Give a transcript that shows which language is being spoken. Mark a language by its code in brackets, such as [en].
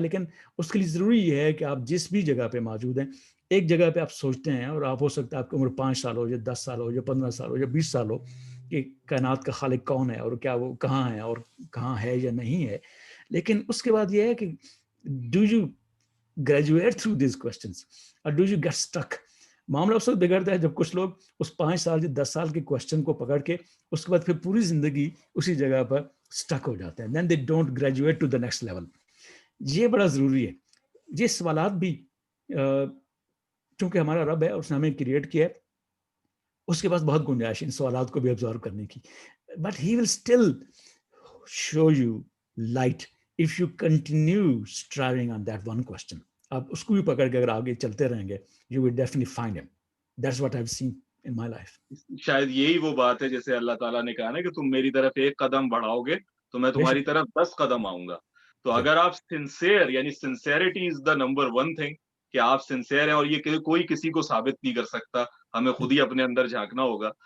[ur] لیکن اس کے لیے ضروری یہ ہے کہ آپ جس بھی جگہ پہ موجود ہیں, ایک جگہ پہ آپ سوچتے ہیں, اور آپ ہو سکتا ہے آپ کی عمر 5 سال ہو یا 10 سال ہو یا 15 سال ہو یا 20 سال ہو, کہ کائنات کا خالق کون ہے اور کیا وہ کہاں ہے اور کہاں ہے یا نہیں ہے. لیکن اس کے بعد یہ ہے کہ [en] Do you graduate through these questions اور do you get stuck. [ur] معاملہ اس وقت بگڑتا ہے جب کچھ لوگ اس 5 سال یا 10 سال کے کوشچن کو پکڑ کے اس کے بعد پھر پوری زندگی اسی جگہ پر اسٹک ہو جاتے ہیں. [en] Then they don't graduate to the next level. [ur] یہ بڑا ضروری ہے. یہ سوالات بھی چونکہ ہمارا رب ہے اور اس نے ہمیں کریٹ کیا ہے, اس کے پاس بہت گنجائش ہے ان سوالات کو بھی ابزارو کرنے کی. [en] But he will still show you light if you continue striving on that one question. [ur] آپ اس کو بھی پکڑ کے اگر آگے چلتے رہیں گے, [en] you will definitely find him. That's what I've seen in my life. [ur] شاید یہی وہ بات ہے جیسے اللہ تعالیٰ نے کہا نا کہ تم میری طرف 1 قدم بڑھاؤ گے تو میں تمہاری طرف 10 قدم آؤں گا. تو اگر آپ سنسیئر, یعنی [en] sincerity is the number 1 thing, [ur] کہ آپ سنسیئر ہیں, اور یہ کوئی کسی کو ثابت نہیں کر سکتا, ہمیں خود ہی اپنے اندر جھانکنا ہوگا.